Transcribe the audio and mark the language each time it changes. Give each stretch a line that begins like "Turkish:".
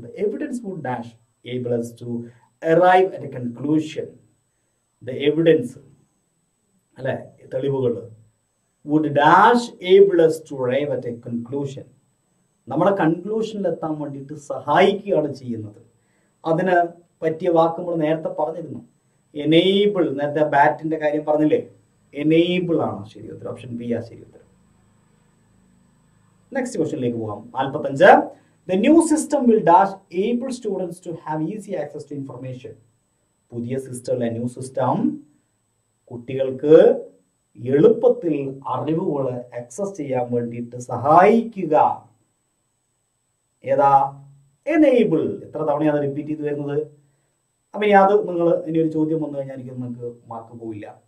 English: The evidence would dash able us to arrive at a conclusion. The evidence
Malayalam: അല്ലെ, തെളിവുകൾ
English: would dash able us to arrive at a conclusion.
Malayalam: നമ്മുടെ കൺക്ലൂഷനിൽ എത്താൻ വേണ്ടിയിട്ട് സഹായിക്കുകയാണ് ചെയ്യുന്നത്. അതിന് പറ്റിയ വാക്ക് നമ്മൾ നേരത്തെ പറഞ്ഞിരുന്നു. എനേബിൾ. നേരത്തെ ബാറ്റിന്റെ കാര്യം പറഞ്ഞില്ലേ, എനേബിൾ ആണ് ശരി ഉത്തരം. ഓപ്ഷൻ ബി ആ ശരി ഉത്തരം. നെക്സ്റ്റ് ക്വസ്റ്റ്യനിലേക്ക് പോകാം. 45.
English: The new system will dash able students to have easy access to information.
Malayalam: പുതിയ സിസ്റ്റം, ന്യൂ സിസ്റ്റം കുട്ടികൾക്ക് എളുപ്പത്തിൽ അറിവുകൾ ആക്സസ് ചെയ്യാൻ വേണ്ടിയിട്ട് സഹായിക്കുക. ഏതാ? എനേബിൾ. എത്ര തവണയാണ് റിപ്പീറ്റ് ചെയ്ത് വരുന്നത്? അപ്പൊ ഇനി അത് നിങ്ങൾ ഇനി ഒരു ചോദ്യം വന്നു കഴിഞ്ഞാൽ എനിക്ക് നിങ്ങൾക്ക് മാർക്ക് പോയില്ല.